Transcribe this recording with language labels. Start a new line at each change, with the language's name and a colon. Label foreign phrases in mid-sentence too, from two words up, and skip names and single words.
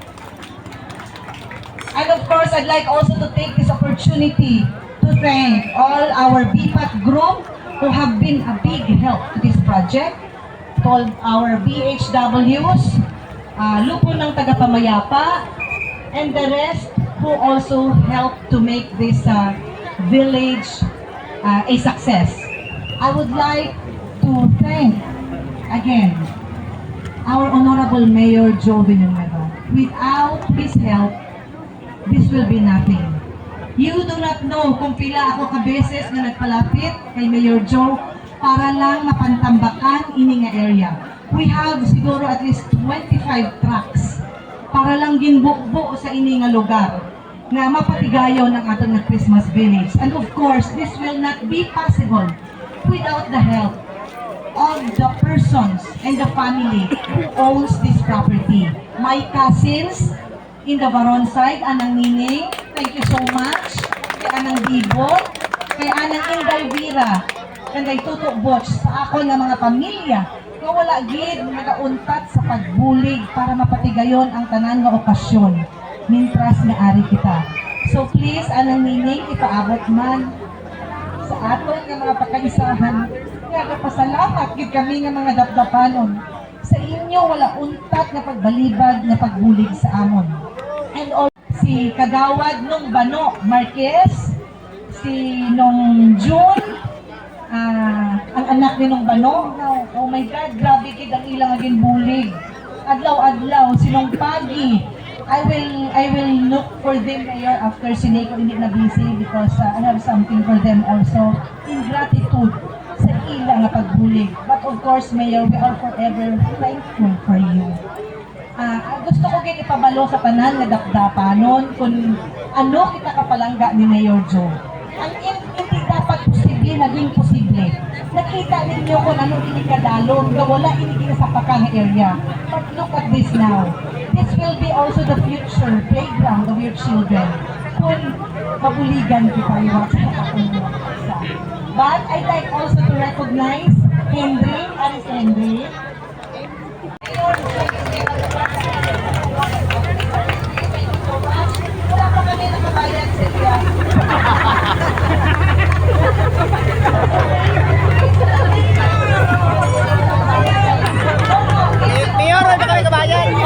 English: And of course, I'd like also to take this opportunity to thank all our BPAT group who have been a big help to this project, called our BHWs, Lupo ng Tagapamayapa, and the rest who also helped to make this village a success. I would like to thank again our Honorable Mayor Joe Villanueva. Without his help, this will be nothing. You do not know
Hiligaynon: kung pila ako kabeses na nagpalapit kay Mayor Joe para lang mapantambakan ini nga area.
English: We have
Hiligaynon: siguro
English: at least 25 trucks
Hiligaynon: para lang ginbukbo sa ini nga lugar na mapatigayon
Filipino: ng ating
Hiligaynon: Christmas village.
English: And of course, this will not be possible without the help of the persons and the family who owns this property. My cousins in the Baron side, Anang Nining, thank you so much.
Hiligaynon: Kay Anang Dibot, kay Anang Indalvira,
English: and kay
Hiligaynon: Tuto Botch, sa ako ng mga pamilya nga wala gid nagauntat sa pagbulig para mapatigayon ang tanan nga okasyon mintras nga ari kita. So please, Anang Nining, ipaabot man sa aton nga mga pakaisahan nga nagpasalamat gid kami nga mga dapdapanon sa inyo wala untat nga pagbalibad nga pagbulig sa amon. And also si Kagawad nung Bano Marquez, si nung June, ang anak ni nung Bano.
English: Oh my God,
Hiligaynon: grabe gid ang ilang aging bulig. Adlaw-adlaw, sinong Pagi.
English: I will look for them Mayor after Sineco
Filipino: hindi na
English: busy because I have something for them also in gratitude
Hiligaynon: sa ilang nga pagbulig.
English: But of course, Mayor, we are forever thankful for you.
Hiligaynon: Gusto ko gid ipabalo sa tanan nga dapdapanon kung ano kita kapalangga ni Mayor Joe.
Filipino: Ang hindi dapat posible, naging posible.
Hiligaynon: Nakita ninyo kung ano ini kadalong, nga wala ini kinasapakang area.
English: But look at this now. This will be also the future playground of your children.
Hiligaynon: Kung mabuligan kita iwat sa akong
English: But I'd like also to recognize Henry, Aris Henry.
Hiligaynon: Wala pa kami nakabayad sa iya. Mayor, ano kami kabayan?